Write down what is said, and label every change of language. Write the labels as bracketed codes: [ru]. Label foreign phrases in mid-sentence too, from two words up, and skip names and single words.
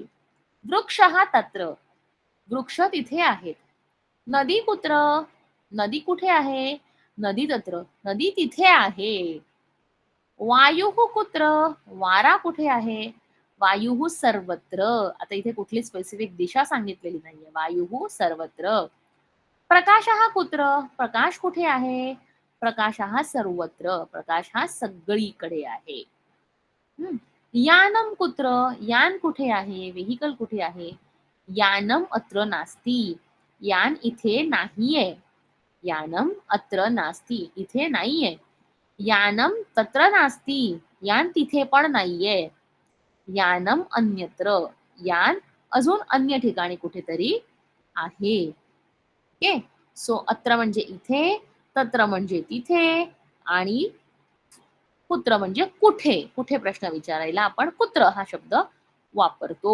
[sa] वृक्षः तत्र, [mr] वृक्ष तिथे आहेत. [sa] नदी कुत्र, [mr] नदी कुठे आहे? [sa] नदी तत्र, [mr] नदी तिथे आहे. [sa] वायुः कुत्र, [mr] वारा कुठे आहे? [sa] वायुः सर्वत्र, [mr] आता इथे कुठली स्पेसिफिक दिशा सांगितलेली नाहीये. [sa] वायुः सर्वत्र. प्रकाशः कुत्र, [mr] प्रकाश कुठे आहे? प्रकाश हा सर्वत्र, प्रकाश हा सगळीकडे आहे. [sa] यानम कुत्र, [mr] यान कुठे आहे? व्हेहिकल कुठे आहे? [sa] यानम अत्र नास्ति, [mr] यान इथे नाहीये. [sa] यानम अत्र नास्ति, [mr] इथे नाहीये. [sa] यानम तत्र नास्ति, [mr] यान तिथे पण नाहीये. [sa] यानम अन्यत्र, [mr] यान अजून अन्य ठिकाणी कुठेतरी आहे. [en] okay, so [mr] अत्र म्हणजे इथे, तत्र म्हणजे तिथे, आणि कुत्र म्हणजे कुठे. कुठे प्रश्न विचारायला आपण कुत्र हा शब्द वापरतो.